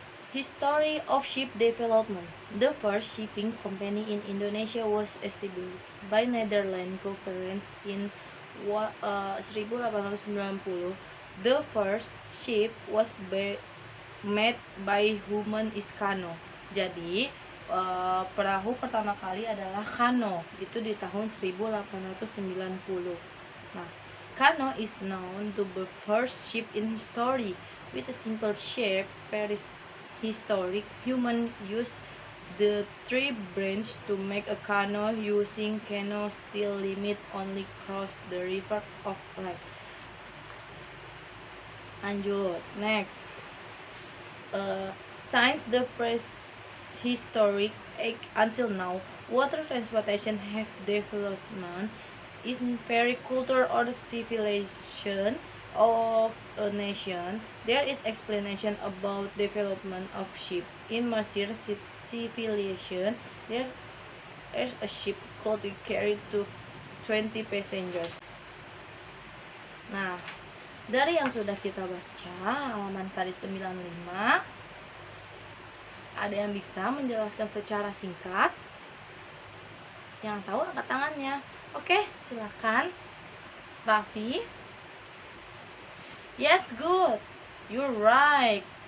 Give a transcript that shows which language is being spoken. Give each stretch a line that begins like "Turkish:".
English: History of ship development. The first shipping company in Indonesia was established by Netherlands Conference in 1890. The first ship was made by human is canoe.
Indonesian: Jadi perahu pertama kali adalah kano, itu di tahun 1890.
English: Nah, canoe is known to be first ship in history with a simple shape. Historic human used the tree branch to make a canoe. Using canoe still limit only cross the river of life.
Indonesian: Lanjut, next.
English: Since the prehistoric age until now, water transportation have development in very culture or civilization of a nation. There is explanation about development of ship. In Mesir civilization, there is a ship could carry to 20 passengers.
Indonesian: Nah, dari yang sudah kita baca halaman kali 95, ada yang bisa menjelaskan secara singkat? Yang tahu angkat tangannya. Oke, silakan.
English: Raffi. Yes, good. You're right.